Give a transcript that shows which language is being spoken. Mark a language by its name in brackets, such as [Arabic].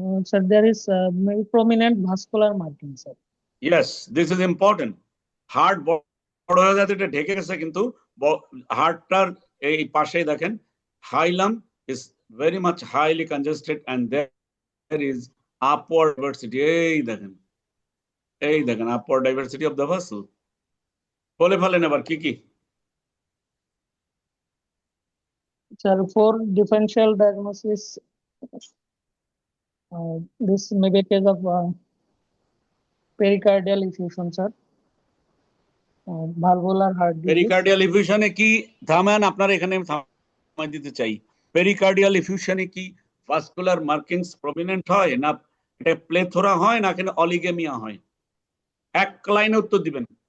[English] Sir, there is maybe prominent vascular marking, sir. Yes, this is important. [Bangla] Heart বড় হয়ে যাতে এটা ঢেকে গেছে, কিন্তু হার্টটার এই পাশেই দেখেন হাইলাম [English] is very much highly congested and there is upward diversity. [Bangla] এই দেখেন [English] upward diversity of the vessel. [Bangla] বলে ফেলেন এবার কি কি? [English] Sir, for differential diagnosis, this may be a case of pericardial effusion, sir. Valvular heart disease. [Bangla] Pericardial ইফিউশনে কি থামান আপনারা এখানে থামাই দিতে চাই। পেরিকার্ডিয়াল ইফিউশনে কি ভাস্কুলার মার্কিংস প্রমিনেন্ট হয়, না এটা প্লেথোরা হয়, না কেন অলিগেমিয়া হয়? এক লাইনে উত্তর দিবেন।